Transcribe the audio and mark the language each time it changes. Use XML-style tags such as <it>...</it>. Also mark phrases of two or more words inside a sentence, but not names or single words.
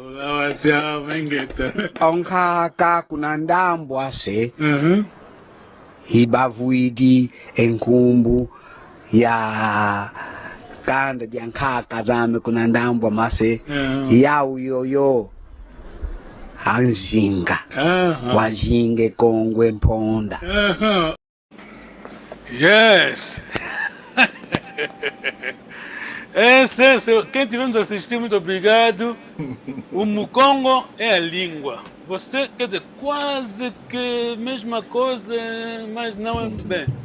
<kg>onkaka kuna ndambwa se hibavuidi enkumbu ya kanda jankaka zame kuna ndambwa mase yau yoyo Anzinga Wazinge Kongwe Mponda.</kg> <en>Yes!</en> <pt>Quem tivemos assistindo, muito obrigado. O Mukongo é a língua. Você, quer dizer, quase que mesma coisa, mas não é bem.</pt>